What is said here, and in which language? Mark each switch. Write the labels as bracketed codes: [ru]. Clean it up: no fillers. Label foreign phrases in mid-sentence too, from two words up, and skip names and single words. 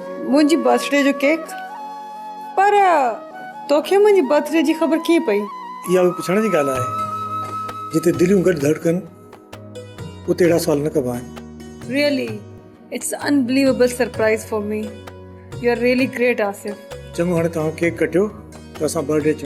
[sd] मुंहिंजी बर्थडे जो केक, पर तोखे मुंहिंजी बर्थडे जी ख़बर कीअं पई? इहा बि पुछण जी ॻाल्हि आहे। जिते दिलियूं गॾु धड़कनि उते अहिड़ा सुवाल न कबा आहिनि। [en] Really, it's an unbelievable surprise for me. You are really great, Asif. [sd] चङो, हाणे तव्हां केक कटियो त असां बर्थडे चऊं।